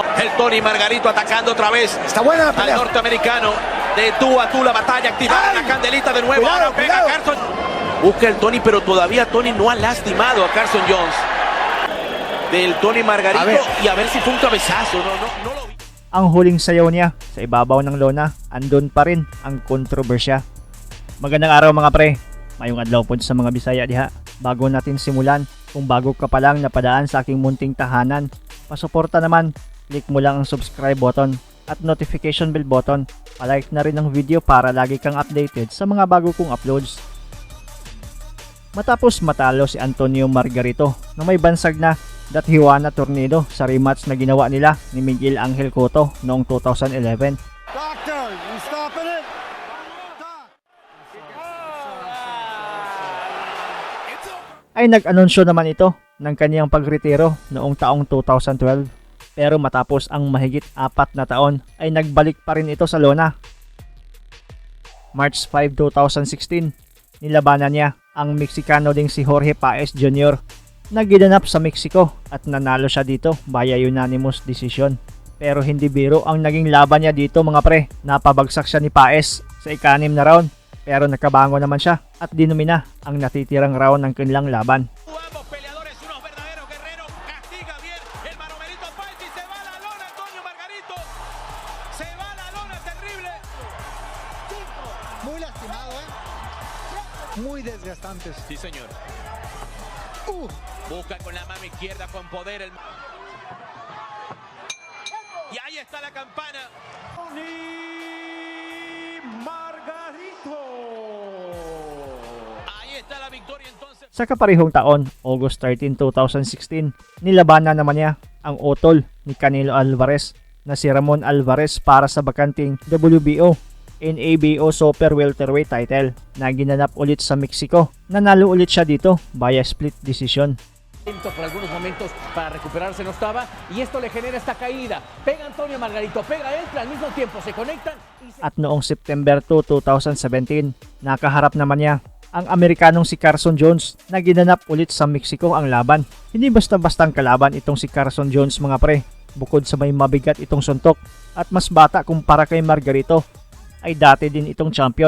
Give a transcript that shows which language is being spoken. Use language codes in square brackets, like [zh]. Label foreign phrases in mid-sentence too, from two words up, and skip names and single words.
[es] El Tony Margarito atacando otra vez. Está buena la al pelea. norteamericano. De tú a tú la batalla. Activada la candelita de nuevo. Cuidado, Ahora pega cuidado. Carson. Busca el Tony, pero todavía Tony no ha lastimado a Carson Jones. Del Tony Margarito. Y a ver si fue un cabezazo. No lo vi. [tl] Ang huling sayaw niya sa ibabaw ng lona, andun pa rin ang kontrobersya. Magandang araw mga pre. [ceb] Mayong adlaw [tl] po sa mga Bisaya diha. Bago natin simulan, kung bago ka pa lang napadaan sa aking munting tahanan, pasuporta naman, click mo lang ang [en] subscribe button [tl] at [en] notification bell button. [tl] Palike na rin ang video para lagi kang updated sa mga bago kong uploads. Matapos matalo si Antonio Margarito na may bansag na Dathiwana tornado sa rematch na ginawa nila ni Miguel Angel Cotto noong 2011. [en] Doctor, you stopping it? [tl] Ay nag-anunsyo naman ito ng kaniyang pagretiro noong taong 2012. Pero matapos ang mahigit 4 na taon ay nagbalik pa rin ito sa lona. March 5, 2016, nilabanan niya ang Meksikano ding si Jorge Paez Jr. na ginanap sa Mexico at nanalo siya dito [en] via unanimous decision. [tl] Pero hindi biro ang naging laban niya dito mga pre. Napabagsak siya ni Paez sa ika-6 na round. Pero nakabango naman siya at dinumina ang natitirang round ng kanilang laban. [es] Ambos peleadores, unos verdaderos guerreros. Castiga bien el Manomelito Páez y se va a la lona Antonio Margarito. Se va a la lona, terrible. Muy lastimado, muy desgastantes. Sí, señor. Busca con la mano izquierda con poder el... Y ahí está la campana. Ahí está la victoria entonces. [tl] Sa kaparehong taon, August 13, 2016, nilabanan naman niya ang utol ni Canelo Alvarez na si Ramon Alvarez para sa bakanting WBO NABO [en] Super Welterweight title [tl] na ginanap ulit sa Mexico. Nanalo ulit siya dito [en] via split decision. [es] Por algunos momentos para recuperarse no estaba y esto le genera esta caída. Pega Antonio Margarito, pega entra al mismo tiempo, se conectan. [tl] At noong September 2, 2017, nakaharap naman niya ang Amerikanong si Carson Jones na ginanap ulit sa Mexico ang laban. Hindi basta-bastang kalaban itong si Carson Jones mga pre. Bukod sa may mabigat itong suntok at mas bata kumpara kay Margarito, ay dati din itong champion.